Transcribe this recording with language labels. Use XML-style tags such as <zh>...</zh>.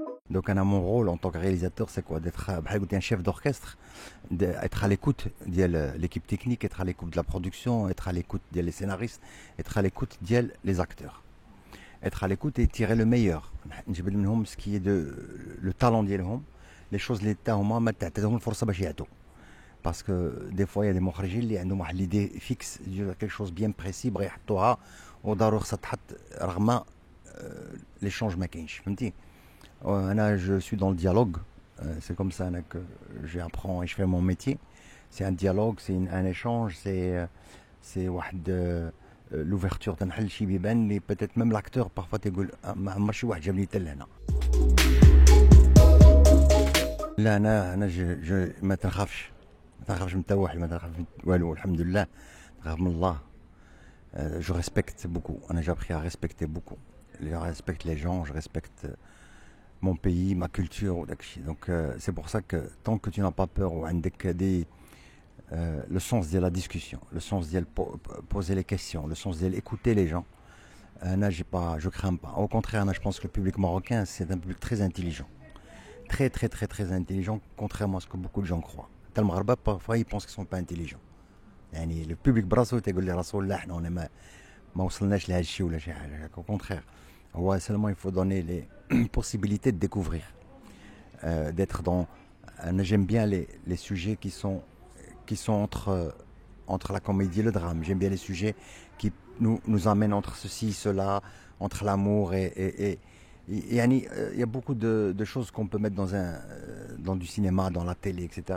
<fr>Donc mon rôle en tant que réalisateur, c'est quoi? D'être un chef d'orchestre, d'être à l'écoute de l'équipe technique, être à l'écoute de la production, être à l'écoute des scénaristes, être à l'écoute des acteurs. Être à l'écoute et tirer le meilleur. Ce qui est le talent</fr> <ar>ديالهم,</ar> <fr>les choses</fr> <ar>اللي تاهما ما تعطيهم الفرصه باش يعطوا.</ar> <fr>Parce que des fois il y a des</fr> <ar>مخرجين اللي عندهم واحد</ar> <fr>l'idée fixe, quelque chose bien précis</fr> <ar>بغا يحطوها وضروري خصها تحط رغم</ar> <fr>l'échange</fr> <ar>ما كاينش, فهمتي.</ar> <fr>Je suis dans le dialogue, c'est comme ça que j'apprends et je fais mon métier. C'est un dialogue, c'est un échange, c'est l'ouverture</fr> <ar>تنحل شي بيبان اللي</ar> <fr>peut-être même l'acteur parfois</fr> <ar>تقول ما عمر شي واحد جاب لي حتى لهنا. لا انا ما تنخافش من حتى واحد, ما تنخاف والو, الحمد لله, نخاف من الله.</ar> <fr>Je respecte beaucoup, j'ai appris à respecter beaucoup. Je respecte les gens, je respecte mon pays, ma culture. Donc c'est pour ça que tant que tu n'as pas peur ou le sens de la discussion, le sens de poser les questions, le sens d'écouter les gens, je crains pas. Au contraire, je pense que le public marocain, c'est un public très intelligent. Très très très très intelligent, contrairement à ce que beaucoup de gens croient. Parfois ils pensent qu'ils ne sont pas intelligents. Le public</fr> <ar>براسو تيقول لي راسو لا حنا ما وصلناش لهذا الشيء ولا شي حاجه.</ar> <fr>Au contraire, seulement il faut donner les possibilités de découvrir, d'être dans. J'aime bien les sujets qui sont entre la comédie et le drame. J'aime bien les sujets qui nous amènent entre ceci, cela, entre l'amour et il y a beaucoup de choses qu'on peut mettre dans du cinéma, dans la télé, etc.</fr>